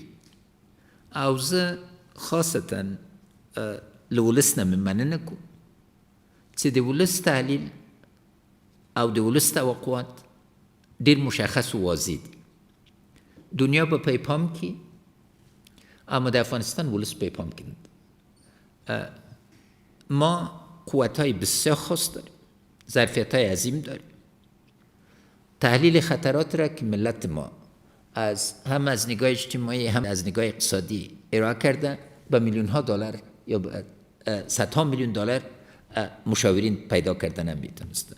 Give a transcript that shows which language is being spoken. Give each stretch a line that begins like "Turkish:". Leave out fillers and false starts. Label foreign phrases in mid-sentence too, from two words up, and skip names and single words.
Pashto: او زه خاصتا له ولس نه مې مننه کوم چې د ولس تحلیل او د ولس توقعات ډېر مشخص و واضح دي. دنیا به په پام کې، اما د افغانستان ولس په پام کې نه.
Persian: ما قوت‌های بسیار خاص داریم، ظرفیت‌های عظیم داریم. تحلیل خطرات را که ملت ما هم از نگاه اجتماعی هم از نگاه اقتصادی ارائه کرده به میلیون‌ها دلار یا به صدها میلیون دلار مشاورین پیدا کردن هم میتونستن.